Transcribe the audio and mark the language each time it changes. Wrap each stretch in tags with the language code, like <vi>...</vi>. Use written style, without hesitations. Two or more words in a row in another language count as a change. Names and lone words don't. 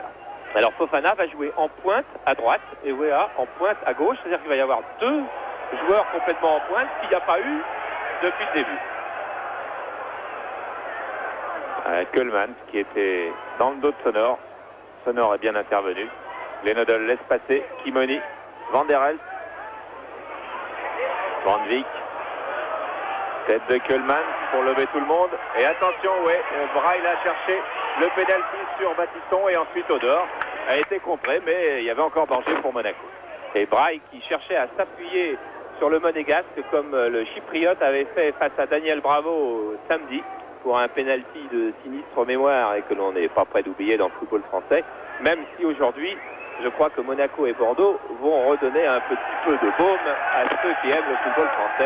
<fr>Alors Fofana va jouer en pointe à droite et Wea en pointe à gauche. C'est-à-dire qu'il va y avoir deux joueurs complètement en pointe qu'il n'y a pas eu depuis le début. Coleman qui était dans le dos de Sonor. Sonor est bien intervenu. Glenodel laisse passer. Kimoni. Van der Elst. Van Beek. Tête de Coleman pour lever tout le monde. Et attention, ouais, Braille a cherché le pénalty sur Battiston et ensuite Odor a été contré, mais il y avait encore danger pour Monaco. Et Braille qui cherchait à s'appuyer sur le monégasque comme le chypriote avait fait face à Daniel Bravo samedi pour un pénalty de sinistre mémoire et que l'on n'est pas prêt d'oublier dans le football français, même si aujourd'hui je crois que Monaco et Bordeaux vont redonner un petit peu de baume à ceux qui aiment le football français.</fr>